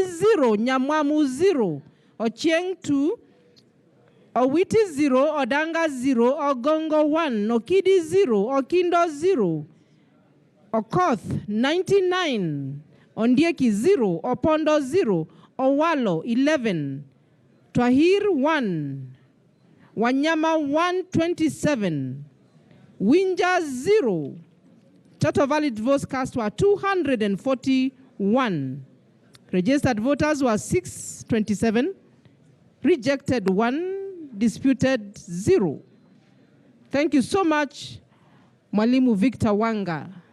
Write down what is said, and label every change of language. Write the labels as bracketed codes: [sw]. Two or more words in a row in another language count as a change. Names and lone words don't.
[en] 0, Nyamwamu 0, Ochieng 2, Owiti 0, Odanga 0, Ogongo 1, Nokidi 0, Okindo 0, Okoth 99, Ondieki 0, Opondo 0, Owalo 11, Twahir 1, Wanyama 127, Winja 0. Total valid votes cast were 241. Registered voters were 627. Rejected 1. Disputed 0. Thank you so much, Mwalimu Victor Wanga.